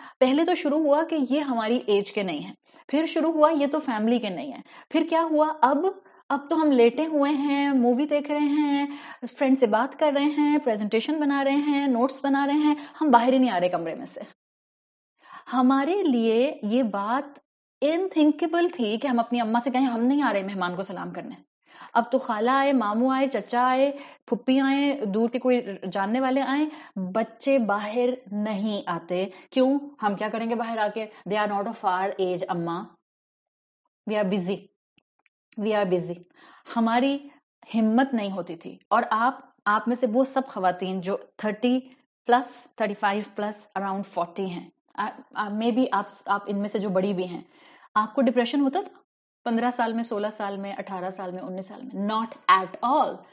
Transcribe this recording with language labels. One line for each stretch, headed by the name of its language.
Urdu: پہلے تو شروع ہوا کہ یہ ہماری ایج کے نہیں ہیں، پھر شروع ہوا یہ تو فیملی کے نہیں ہیں، پھر کیا ہوا اب تو ہم لیٹے ہوئے ہیں، مووی دیکھ رہے ہیں، فرینڈ سے بات کر رہے ہیں، پریزنٹیشن بنا رہے ہیں، نوٹس بنا رہے ہیں، ہم باہر ہی نہیں آ رہے کمرے میں سے. ہمارے لیے یہ بات انتھنکیبل تھی کہ ہم اپنی اماں سے کہیں ہم نہیں آ رہے مہمان کو سلام کرنے. اب تو خالہ آئے، ماموں آئے، چچا آئے، پھپھی آئے، دور کے کوئی جاننے والے آئے، بچے باہر نہیں آتے. کیوں؟ ہم کیا کریں گے باہر آ کے؟
English: they are not of our age اماں، we are busy,
Urdu: we are busy. ہماری ہمت نہیں ہوتی تھی. اور آپ میں سے وہ سب خواتین جو 30+، 35+، اراؤنڈ 40 ہیں،
English: maybe
Urdu: آپ ان میں سے جو بڑی بھی ہیں، آپ کو ڈپریشن ہوتا تھا 15 سال میں، 16 سال میں، 18 سال میں، 19 سال میں؟
English: Not at all.